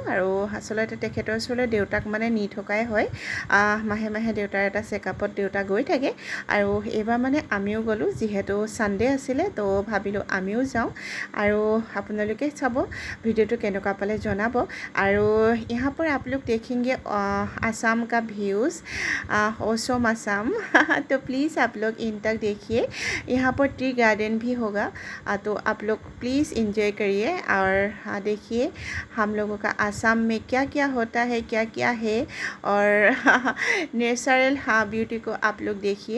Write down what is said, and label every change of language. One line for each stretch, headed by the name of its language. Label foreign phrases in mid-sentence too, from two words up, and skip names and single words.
Assamese: আৰু আচলতে তেখেতৰ ওচৰলৈ দেউতাক মানে নি থকাই হয়, মাহে মাহে দেউতাৰ এটা চেকআপত দেউতা গৈ থাকে। আৰু এইবাৰ মানে আমিও গ'লোঁ, যিহেতু ছানডে আছিলে, তো ভাবিলোঁ আমিও যাওঁ। আৰু আপোনালোকে চাব ভিডিঅ'টো কেনেকুৱা পালে জনাব।
Hindi: আৰু यहाँ पर आप लोग देखेंगे असम का व्यूज़, ओसम असम। तो प्लीज़ आप लोग इन तक देखिए। यहाँ पर
English: tea garden
Hindi: भी होगा, तो आप लोग
English: please enjoy
Hindi: करिए और देखिए हम लोगों का असम में क्या क्या होता है, क्या क्या है, और
English: natural beauty
Hindi: को आप लोग देखिए।